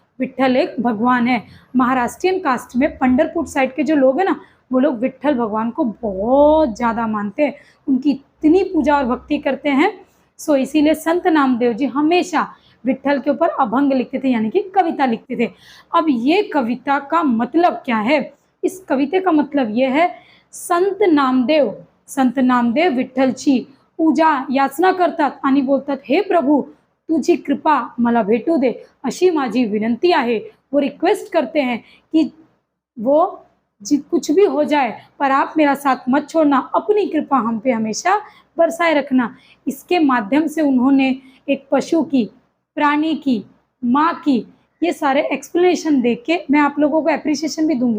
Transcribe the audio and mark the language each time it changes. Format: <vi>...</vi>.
<hi>विट्ठल एक भगवान है। महाराष्ट्रियन कास्ट में पंढरपुर साइड के जो लोग हैं ना, वो लोग विट्ठल भगवान को बहुत ज़्यादा मानते हैं, उनकी इतनी पूजा और भक्ति करते हैं। सो इसीलिए संत नामदेव जी हमेशा विट्ठल के ऊपर अभंग लिखते थे, यानी कि कविता लिखते थे। अब ये कविता का मतलब क्या है? इस कविता का मतलब ये है,</hi> <mr>संत नामदेव विठ्ठलची पूजा याचना करतात आणि बोलतात, हे प्रभु तुझी कृपा मला भेटू दे, अशी माझी विनंती आहे।</mr> <hi>वो रिक्वेस्ट करते हैं कि वो कुछ भी हो जाए पर आप मेरा साथ मत छोड़ना, अपनी कृपा हम पे हमेशा बरसाए रखना। इसके माध्यम से उन्होंने एक पशु की, प्राणी की, माँ की, ये सारे एक्सप्लेनेशन देख के, मैं आप लोगों को अप्रिसिएशन भी दूंगी।</hi>